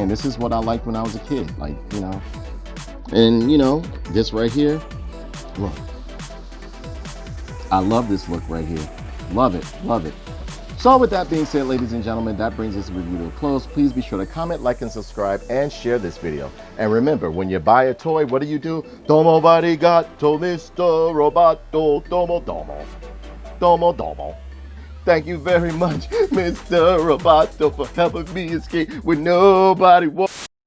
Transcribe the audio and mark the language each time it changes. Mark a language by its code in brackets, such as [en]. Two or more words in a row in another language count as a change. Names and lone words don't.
[en] This is what I liked when I was a kid, and this right here, look. I love this look right here. Love it, love it. So with that being said, ladies and gentlemen, that brings this review to a close. Please be sure to comment, like, and subscribe, and share this video. And remember, when you buy a toy, what do? [ja] どうも ありがとう, Mr. Roboto, どうも どうも. どうも どうも. [en] Thank you very much, Mr. Roboto, for helping me escape when nobody wants.